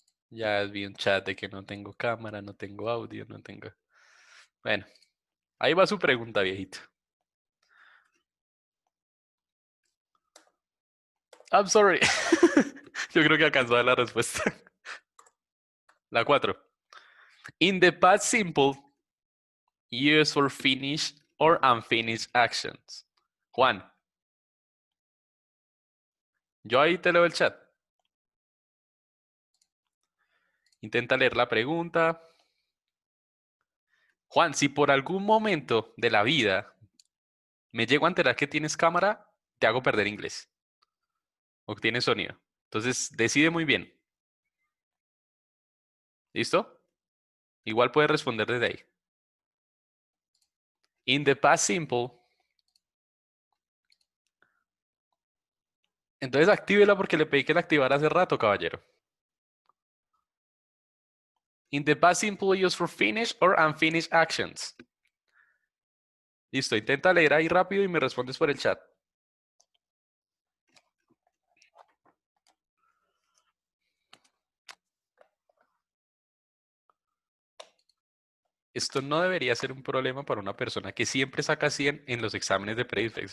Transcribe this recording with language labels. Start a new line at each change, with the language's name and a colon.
Spanish: Ya vi un chat de que no tengo cámara, no tengo audio, no tengo... Bueno, ahí va su pregunta, viejito.
English: I'm sorry.
Spanish: Yo creo que alcanzó a dar la respuesta. La 4.
English: In the past simple, use for finished or unfinished actions.
Spanish: Juan, yo ahí te leo el chat. Intenta leer la pregunta. Juan, si por algún momento de la vida me llego a enterar que tienes cámara, te hago perder inglés. O que tienes sonido. Entonces, decide muy bien. ¿Listo? Igual puedes responder desde ahí.
English: In the past simple.
Spanish: Entonces actívela porque le pedí que la activara hace rato, caballero.
English: In the past simple use for finished or unfinished actions.
Spanish: Listo, intenta leer ahí rápido y me respondes por el chat. Esto no debería ser un problema para una persona que siempre saca 100 en los exámenes de prefects.